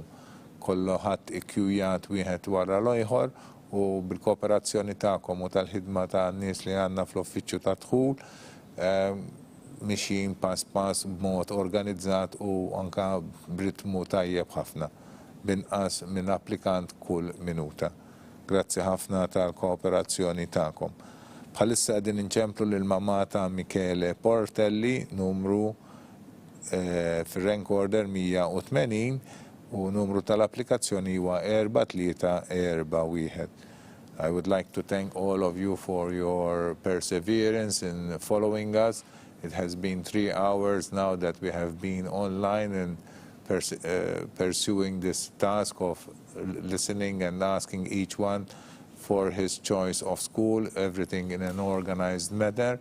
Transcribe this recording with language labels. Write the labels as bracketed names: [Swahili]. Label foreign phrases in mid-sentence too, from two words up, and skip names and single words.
[Maltese] Kollu ħadd ikkjujat wieħed wara l-ieħor u bil-kooperazzjoni tagħkom u tal-ħidma tan-nies li għandna fl-uffiċċju ta' dħul mixjin pass b'mod organizzat u anka b'ritmu tajjeb ħafna binqas minn applikant kull minuta. Grazzi ħafna tal-kooperazzjoni tagħkom. Bħalissa qegħdin inċemplu lil mamma ta' Michele Portelli, numru fir- [English] rank order [Maltese] 180 u numru tal-applikazzjoni huwa 4341. [English] I would like to thank all of you for your perseverance in following us. It has been 3 hours now that we have been online and pursuing this task of listening and asking each one for his choice of school, everything in an organized manner.